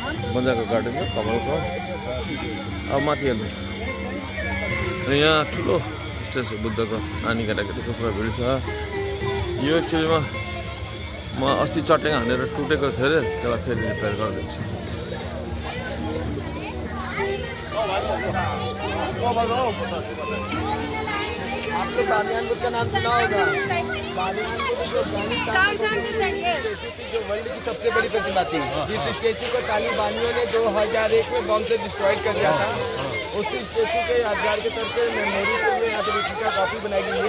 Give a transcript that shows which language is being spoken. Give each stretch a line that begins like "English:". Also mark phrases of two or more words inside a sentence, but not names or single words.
Nepali: मजाको गार्डन छ कमलको। अब माथि हेर्नु र यहाँ ठुलो स्ट्याचु बुद्धको नानी केटाकेटीको पुरा भिड छ। यो एक्चुअलीमा म अस्ति चट्याङ हानेर टुटेको थियो अरे, त्यसलाई फेरि रिपेयर गरिदिन्छु।
Hindi: आपको बामियान बुद्ध का नाम सुना होगा। बामियान बुद्ध जो जो वर्ल्ड की सबसे बड़ी प्रतिमा थी, जिस स्टेचू को तालिबानियों ने 2001 में बम से डिस्ट्रॉय कर दिया था, उसी स्टेचू के यादगार के तौर पर मेमोरी के लिए यहाँ पर का कॉपी बनाई गई है।